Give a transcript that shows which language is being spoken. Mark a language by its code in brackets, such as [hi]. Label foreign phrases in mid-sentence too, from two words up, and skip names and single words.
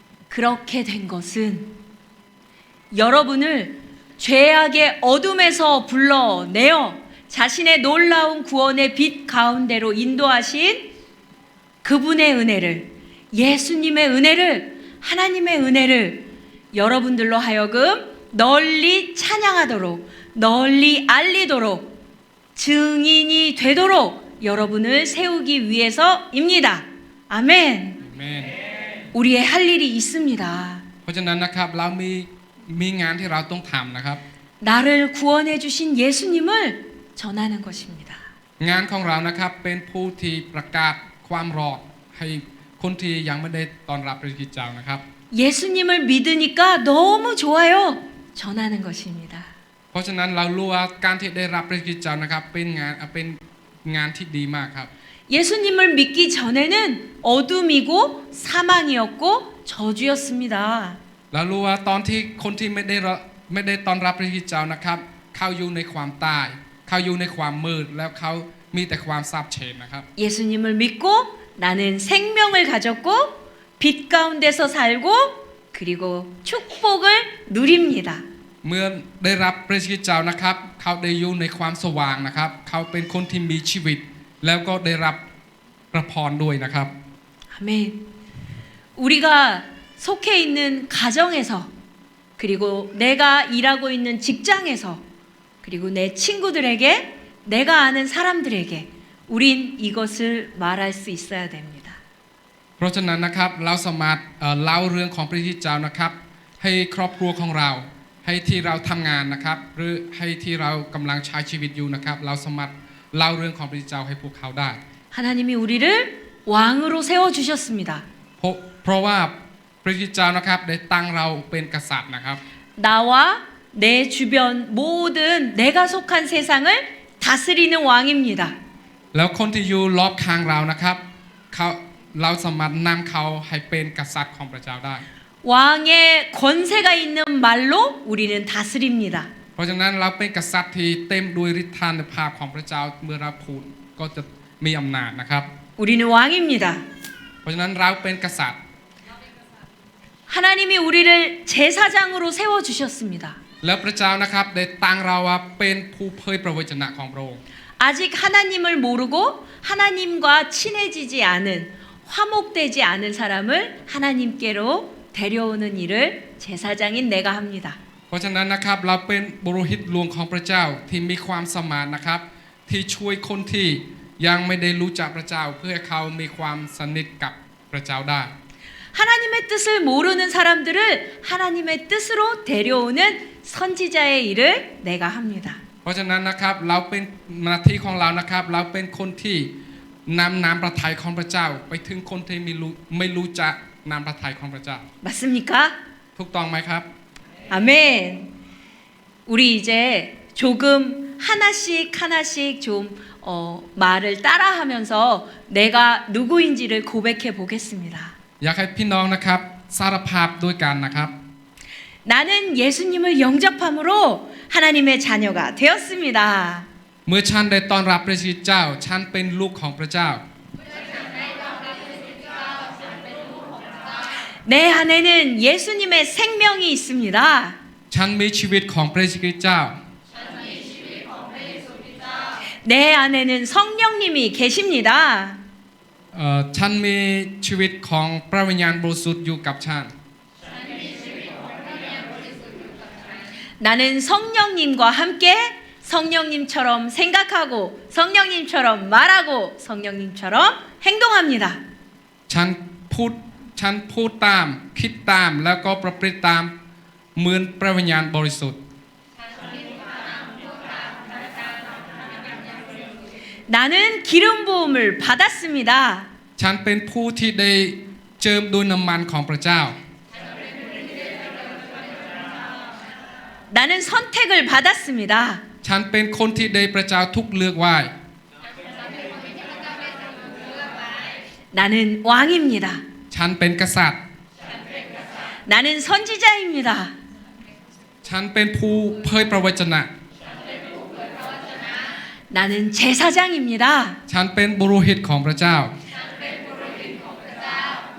[ko] 그렇게 된 것은 여러분을 죄악의 어둠에서 불러내어 자신의 놀라운 구원의 빛 가운데로 인도하신 그분의 은혜를, 예수님의 은혜를, 하나님의 은혜를 여러분들로 하여금 널리 찬양하도록, 널리 알리도록, 증인이 되도록 여러분을 세우기 위해서입니다. 아멘. 아멘. 우리의 할 일이 있습니다. [th] เพราะฉะนั้นนะครับเรามีงานที่เราต้องทำนะครับ [ko] 나를 구원해 주신 예수님을 전하는 것입니다. [th] งานของเรานะครับเป็นผู้ที่ประกาศความรอดให้คนที่ยังไม่ได้ต้อนรับพระคริสต์เจ้านะครับ [ko] 예수님을 믿으니까 너무 좋아요. 전하는 것입니다. [th] เพราะฉะนั้นเรารู้ว่าการที่ได้รับพระคริสต์เจ้านะครับเป็นงานที่ดีมากครับ [ko] 예수님을 믿기 전에는 어둠이고 사망이었고 저주였습니다. [th] เรารู้ว่าตอนที่คนที่ไม่ได้ต้อนรับพระคริสต์เจ้านะครับเขาอยู่ในความตายเขาอยู่ในความมืดแล้วเขามีแต่ความสาปแช่งนะครับ [ko] 예수님을 믿고 나는 생명을 가졌고 빛 가운데서 살고 그리고 축복을 누립니다. [th] เมื่อได้รับพระคริสต์เจ้านะครับเขาได้อยู่ในความสว่างนะครับเขาเป็นคนที่มีชีวิตแล้วก็ได้รับประพรด้วยนะครับ [ko] 아멘. 우리가 속해 있는 가정에서 그리고 내가 일하고 있는 직장에서 그리고 내 친구들에게 내가 아는 사람들에게 우린 이것을 말할 수 있어야 됩니다. [th] เพราะฉะนั้นนะครับเราสามารถเล่าเรื่องของพระคริสต์เจ้านะครับให้ครอบครัวของเราให้ที่เราทำงานนะครับหรือให้ที่เรากำลังใช้ชีวิตอยู่นะครับเราสามารถเล่าเรื่องของพระคริสต์เจ้าให้พวกเขาได้ [ko] 하나님이 우리를 왕으로 세워 주셨습니다. [th] เพราะว่าพระคริสต์เจ้านะครับได้ตั้งเราเป็นกษัตริย์นะครับ [ko] 나와 내 주변 모든 내가 속한 세상을 다스리는 왕입니다. [th] แล้วคนที่อยู่รอบข้างเรานะครับเราสามารถนำเขาให้เป็นกษัตริย์ของพระเจ้าได้ [ko] 왕의 권세가 있는 말로 우리는 다스립니다. [th] เพราะฉะนั้นเราเป็นกษัตริย์ที่เต็มด้วยฤทธานุภาพของพระเจ้าเมื่อเราพูดก็จะมีอำนาจนะครับ [ko] 우리는 왕입니다. [th] เพราะฉะนั้นเราเป็นกษัตริย์ [ko] 하나님이 우리를 제사장으로 세워 주셨습니다. [th] แล้วพระเจ้านะครับได้ตั้งเราว่าเป็นผู้เผยพระวจนะของพระองค์ [ko] 아직 하나님을 모르고 하나님과 친해지지 않은 화목되지 않은 사람을 하나님께로 데려오는 일을 제사장인 내가 합니다. [th] เพราะฉะนั้นนะครับเราเป็นบุรุษหลวงของพระเจ้าที่มีความสามารถนะครับที่ช่วยคนที่ยังไม่ได้รู้จักพระเจ้าเพื่อเขามีความสนิทกับพระเจ้าได้ [ko] 하나님의 뜻을 모르는 사람들을 하나님의 뜻으로 데려오는 선지자의 일을 내가 합니다. [th] เพราะฉะนั้นนะครับเราเป็นหน้าที่ของเรานะครับเราเป็นคนที่นำน้ำพระทัยของพระเจ้าไปถึงคนที่ไม่รู้จักน้ำพระทัยของพระเจ้า [ko] 맞습니까? [th] ถูกต้องไหมครับ [ko] 아멘. 우리 이제 조금 하나씩 좀 말을 따라하면서 내가 누구인지를 고백해 보겠습니다. [th] อยากให้พี่น้องนะครับสารภาพด้วยกันนะครับ [ko] 나는 예수님을 영접함으로 하나님의 자녀가 되었습니다. [th] เมื่อฉันได้ต้อนรับพระคริสต์เจ้าฉันเป็นลูกของพระเจ้า [ko] 내 안에는 예수님의 생명이 있습니다. [th] ฉันมีชีวิตของพระคริสต์เจ้า [ko] 내 안에는 성령님이 계십니다. [th] ฉันมีชีวิตของพระวิญญาณบริสุทธิ์อยู่กับฉัน [ko] 나는 성령님과 함께 성령님처럼 생각하고 성령님처럼 말하고 성령님처럼 행동합니다. [th] ฉันพูดตามคิดตามแล้วก็ประพฤติตามเหมือนพระวิญญาณบริสุทธิ์ [ko] 나는 기름 부음을 받았습니다. [th] ฉันเป็นผู้ที่ได้เจิมด้วยน้ำมันของพระเจ้า [ko] 나는 선택을 받았습니다. [th] ฉันเป็นคนที่ได้พระเจ้าทุกเลือกไว้ [ko] 나는 왕입니다. [th] ฉันเป็นกษัตริย์ [ko] 나는 선지자입니다. [th] ฉันเป็นผู้เผยพระวจนะ [ko] 나는 제사장입니다. [th] ฉันเป็นบุรุษของพระเจ้า